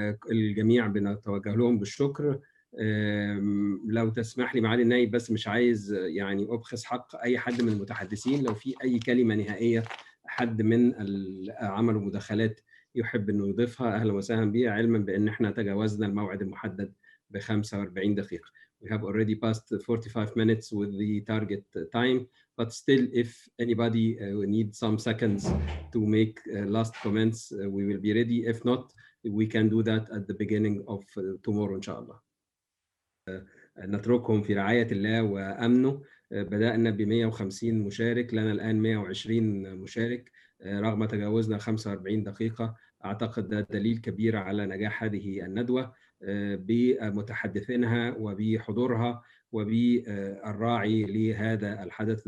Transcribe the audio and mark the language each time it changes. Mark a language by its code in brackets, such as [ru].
[ar] الجميع بنتوجه لهم بالشكر. لو تسمح لي معالي النائب، بس مش عايز يعني أبخس حق أي حد من المتحدثين، لو في أي كلمة نهائية حد من عملوا مداخلات يحب أنه يضيفها أهلا وسهلا بها، علما بأن احنا تجاوزنا الموعد المحدد ب 45 دقيقة. [en] We have already passed 45 minutes with the target time, but still if anybody needs some seconds to make last comments, we will be ready. If not, we can do that at the beginning of tomorrow إن شاء الله. [ar] نتركهم في رعاية الله وأمنه. بدأنا ب 150 مشارك، لنا الآن 120 مشارك رغم تجاوزنا 45 دقيقة. أعتقد ده دليل كبير على نجاح هذه الندوة بمتحدثينها وبحضورها وبالراعي لهذا الحدث.